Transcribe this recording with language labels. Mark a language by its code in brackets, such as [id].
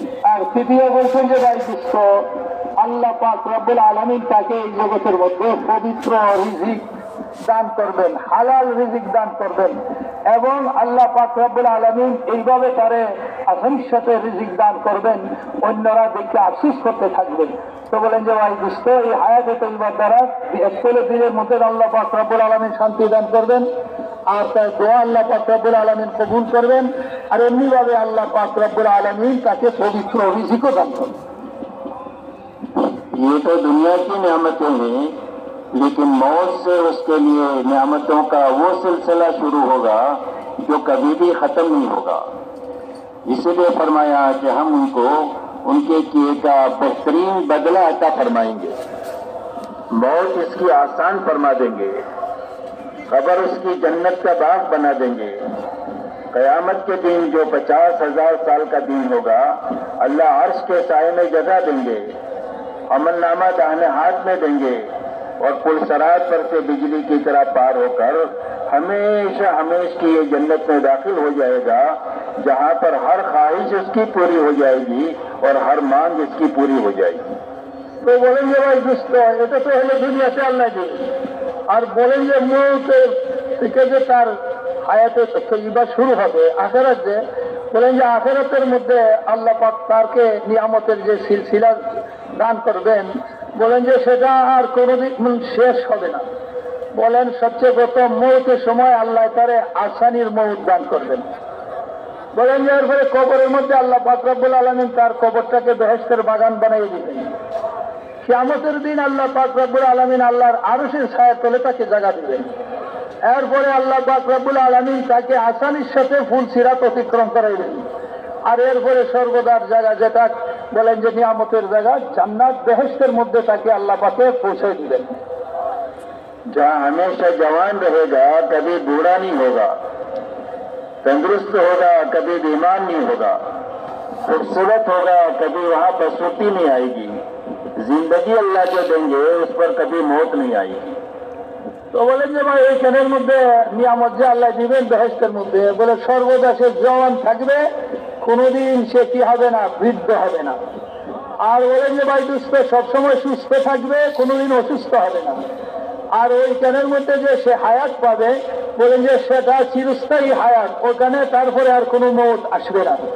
[bn] আর তৃতীয় বলছেন যে ভাই দোস্ত, আল্লাহ পাক রব্বুল আলামিন তাকে এই জগতের মধ্যে পবিত্র রিজিক দান করবেন, হালাল রিজিক দান করবেন, এবং আল্লাহ পাক রব্বুল আলামিন এইভাবে তারে আসানির সাথে রিজিক দান করবেন, অন্যরা দেখে আফসোস করতে থাকবেন। তো বলেন যে ভাই দোস্ত, এই হায়াতে তয়্যিবার দ্বারা একচল্লিশ দিনের মধ্যে আল্লাহ পাক রব্বুল আলামিন শান্তি দান করবেন, আর তার দোয়া আল্লাহ পাক রব্বুল আলামিন কবুল করবেন, আর এমনিভাবে আল্লাহ পাক রব্বুল আলামিন তাকে পবিত্র রিজিকও দান করবেন। [hi] ये तो दुनिया की नेमतें हैं, लेकिन मौत से उसके लिए नेमतों का वो सिलसिला शुरू होगा जो कभी भी खत्म नहीं होगा। इसीलिए फरमाया कि हम उनको उनके किए का बेहतरीन बदला अता फरमाएंगे। मौत इसकी आसान फरमा देंगे, कब्र उसकी जन्नत का बाग बना देंगे। कयामत के दिन जो 50,000 साल का दिन होगा, अल्लाह अर्श के साए में जगह देंगे, अमलनामा दाहिने हाथ में देंगे, और पुल सरात पर से बिजली की तरह पार होकर हमेशा हमेश की ये जन्नत में दाखिल हो जाएगा, जहां पर हर ख्वाहिश उसकी पूरी हो जाएगी और हर मांग इसकी पूरी हो जाएगी। [bn] তো বলেন যে ভাই দোস্ত, এটা তো হলো দুনিয়াতে আল্লাহ দিয়ে, আর বলেন যে মৌত থেকে যে তার হায়াতে তয়্যিবা শুরু হবে আখিরাতে, বলেন যে আখিরাতের মধ্যে আল্লাহ পাক তারকে নিয়ামতের যে সিলসিলা দান করবেন, বলেন যে সেটা আর কোনোদিন শেষ হবে না। বলেন সবচেয়ে প্রথম মৌতের সময় আল্লাহ তারে আসানির মৌত দান করবেন। বলেন যে এরপরে কবরের মধ্যে আল্লাহ পাক রব্বুল আলামিন তার কবরটাকে বেহেশতের বাগান বানিয়ে দিবেন। কিয়ামতের দিন আল্লাহ পাক রব্বুল আলামিন আল্লাহর আরশের ছায়ার তলে তাকে জায়গা দিবেন। এরপরে আল্লাহ পাক রব্বুল আলামিন তাকে আসানির সাথে ফুল সিরাত অতিক্রম করাইবেন। আর এরপরে সর্বদার জায়গা, যেটা বলেন যে নিয়ামতের জায়গা, জান্নাত বেহেশতের মধ্যে তাকে আল্লাহ পাকে পৌঁছে দিবেন। [hi] जहाँ हमेशा जवान रहेगा, कभी बूढ़ा नहीं होगा, तंदुरुस्त होगा, कभी बीमार नहीं होगा, खूबसूरत होगा, कभी वहाँ बसुती नहीं आएगी, जिंदगी अल्लाह जो देंगे उस पर कभी मौत नहीं आएगी। [bn] তো বলেন যে ভাই এইখানের মধ্যে নিয়ামত যে আল্লাহ দিবেন বেহেশতের মধ্যে, বলে সর্বদা সে জওয়ান থাকবে, কোনোদিন সে কি হবে না, বৃদ্ধ হবে না। আর বলেন যে ভাই দুস্থ সবসময় সুস্থ থাকবে, কোনোদিন অসুস্থ হবে না। আর ওইখানের মধ্যে যে সে হায়াত পাবে, বলেন যে সেটা চিরস্থায়ী হায়াত, ওখানে তারপরে আর কোনো মৌত আসবে না।